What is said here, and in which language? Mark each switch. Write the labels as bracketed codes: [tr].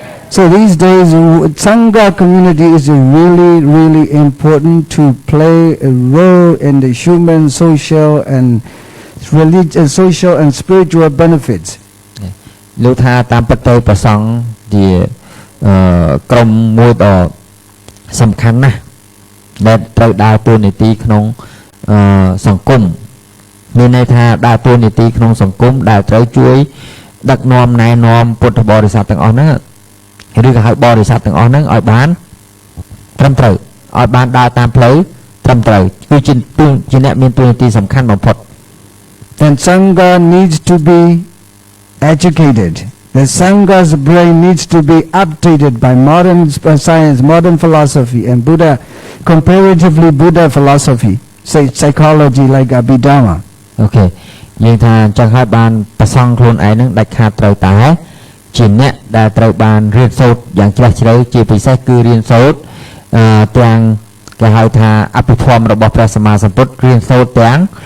[en] So these days, Sangha community is really, really important to play a role in the human, social, and social and spiritual benefits. [km] លោកថាតាមពិតទៅប្រសង់ជាក្រុមមួយដ៏សំខាន់ណាស់ដែលត្រូវដើរតួនាទីក្នុងសង្គមមានន័យថាដើរតួនាទីក្នុងសង្គមដែលត្រូវជួយដឹកនាំណែនាំពុទ្ធបរិស័ទទាំងអស់ហ្នឹងឬក៏ហៅបរិស័ទទាំងអស់ហ្នឹងឲ្យបានត្រឹមត្រូវឲ្យបានដើរតាមផ្លូវត្រឹមត្រូវគឺជាអ្នកមានតួនាទីសំខាន់បំផុត [en] Then Sangha needs to be educated. The Sangha's brain needs to be updated by modern science, modern philosophy, and comparatively Buddha philosophy, say psychology like Abhidhamma. Okay. [km] យើងថាចង់ឲ្យបានប្រសង់ខ្លួនឯងនឹងដាច់ខាតត្រូវតែជាអ្នកដែលត្រូវបានរៀនសូត្រយ៉ាងជ្រះជ្រៅជាពិសេសគឺរៀនសូត្រទាំងគេហៅថាអភិធម្មរបស់ព្រះសម្មាសម្ពុទ្ធរៀនសូត្រទាំង